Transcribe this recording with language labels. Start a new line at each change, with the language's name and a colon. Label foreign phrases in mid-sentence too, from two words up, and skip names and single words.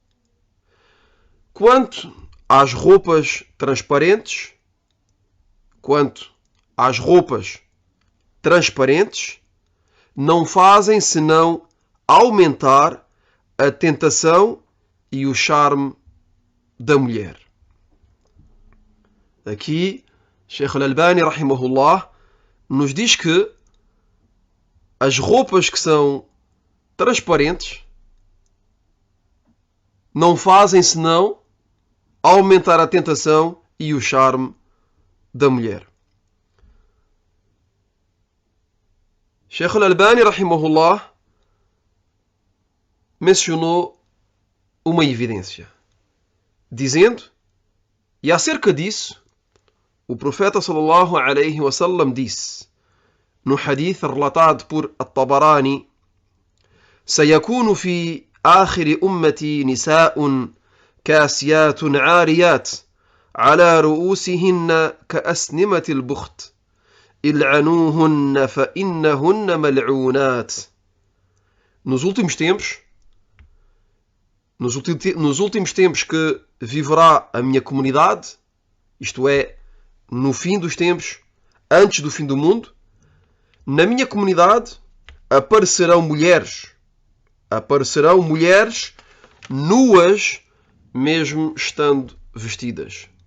Portuguese: Quanto às roupas transparentes, não fazem senão aumentar a tentação e o charme da mulher. Aqui, Sheikh al-Albani, rahimahullah, nos diz que as roupas que são transparentes não fazem senão aumentar a tentação e o charme da mulher. Sheikh al-Albani, rahimahullah, mencionou uma evidência, dizendo, e acerca disso, o profeta
Arabic: صلى الله عليه وسلم
Portuguese: disse, no hadith relatado por At-Tabarani,
Arabic: سيكون في آخر أمتي نساء كاسيات عاريات على رؤوسهن كأسنمة البخت العنوهن فإنهن ملعونات.
Portuguese: Nos últimos tempos que viverá a minha comunidade, isto é, no fim dos tempos, antes do fim do mundo, na minha comunidade aparecerão mulheres nuas, mesmo estando vestidas.